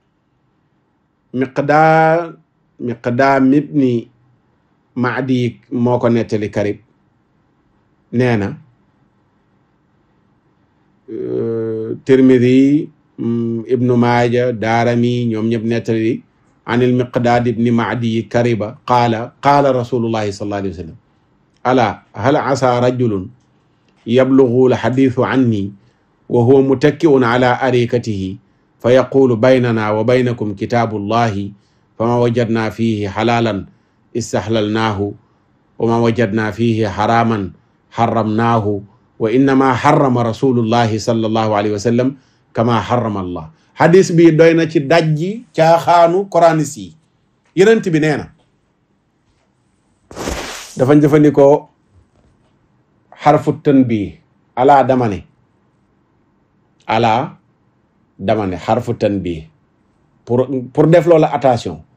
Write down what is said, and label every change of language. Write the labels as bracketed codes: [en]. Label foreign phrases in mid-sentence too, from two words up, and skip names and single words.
[wo] Miqdaam ibni Maadi moo ko nettali Karib nee na Tirmidhi, Ibnu Maaja, Daarami ñoom ñëpp nettali [ar] عن المقدام بن معدي كرب قال رسول الله صلى الله عليه وسلم ألا هل عسى رجل يبلغه الحديث عني وهو متكئ على أريكته فيقول بيننا وبينكم كتاب الله فما وجدنا فيه حلالا استحللناه وما وجدنا فيه حراما حرمناه وإنما حرم رسول الله صلى الله عليه وسلم كما حرم الله. [wo] hadis bi doy na ci dajji caaxaanu coraniste yi. yenent bi nee na dafa jëfandikoo xarfu tanbiih ala damane xarfu tanbiih pour def loola attention.